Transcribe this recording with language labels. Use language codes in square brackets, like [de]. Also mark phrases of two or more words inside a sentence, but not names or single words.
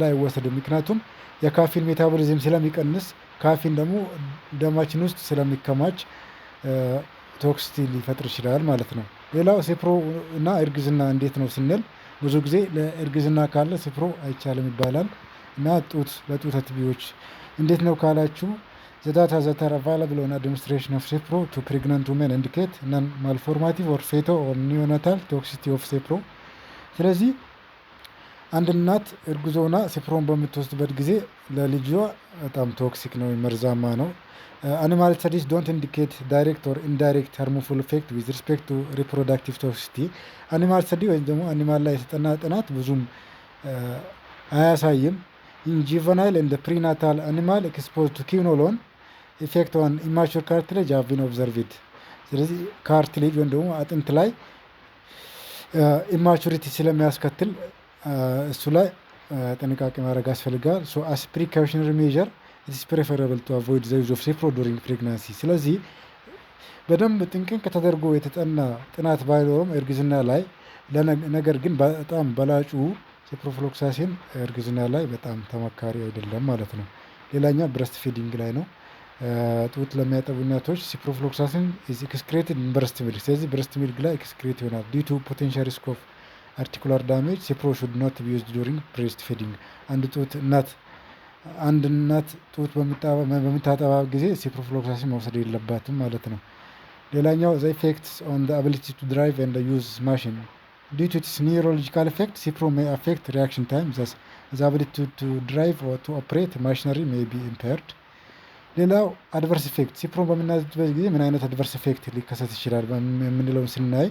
[am] ላይ አይወሰድም። ምክንያቱም የካፊን ሜታቦሊዝም ስለሚቀንስ ካፊን ደግሞ ደማችን ውስጥ ስለሚከማች ቶክሲቲ ሊፈጥር ይችላል ማለት ነው። ሌላው ሲፕሮ እና እርግዝና እንዴት ነው ስንል ብዙ ጊዜ ለእርግዝና ካለ ሲፕሮ አይቻልም ይባላል እና ለጡት አጥቢዎች እንዴት ነው ካላችሁ [en] the data that are available on administration of Cipro to pregnant women indicate non-malformative or fetal or neonatal toxicity of Cipro. [am] ስለዚህ አንድ እናት እርጉዝ ሆና ሲፕሮን በምትወስድበት ጊዜ ለልጇ በጣም ቶክሲክ ነው፣ መርዛማ ነው። [en] animal studies don't indicate direct or indirect harmful effect with respect to reproductive toxicity. animal study [am] ወይም ደግሞ አኒማል ላይ የተጠና ጥናት ብዙም አያሳይም። [en] in juvenile and the prenatal animal exposed to quinolone effect on immature cartilage have been observed. [am] ስለዚህ ካርቲሌጅ ወይም ደግሞ አጥንት ላይ ኢማቹሪቲ ስለሚያስከትል እሱ ላይ ጥንቃቄ ማድረግ ያስፈልጋል። [en] as precautionary measure it is preferable to avoid the use of Cipro during pregnancy. [am] ስለዚህ በደንብ ጥንቅቅ ተደርጎ የተጠና ጥናት ባይኖርም እርግዝና ላይ ነገር ግን በጣም በላጩ ሲፕሮፍሎክሳሲን እርግዝና ላይ በጣም ተመካሪ አይደለም ማለት ነው። ሌላኛ [en] breast feeding [am] ላይ ነው። ጡት ለሚያጠቡ እናቶች ሲፕሮፍሎክሳሲን [en] is excreted in breast milk። [am] ስለዚህ [en] breast milk [am] ላይ ኤክስክሬት ይሆናል። [en] due to potential risk of articular damage Cipro should not be used during breast feeding። [am] አንድ ጡት እናት አንድ እናት ጡት በምታጠባ ጊዜ ሲፕሮፍሎክሳሲን መውሰድ የለባትም ማለት ነው። [en] ሌላኛው the effects on the ability to drive and use machine due to its neurological effect Cipro may affect reaction time the ability to drive or to operate machinery may be impaired። [am] ሌላው [en] adverse effect [am] ሲፕሮ በምናዝበት ጊዜ ምን አይነት [en] adverse effect [am] ሊከሰት ይችላል የምንለውን ስናይ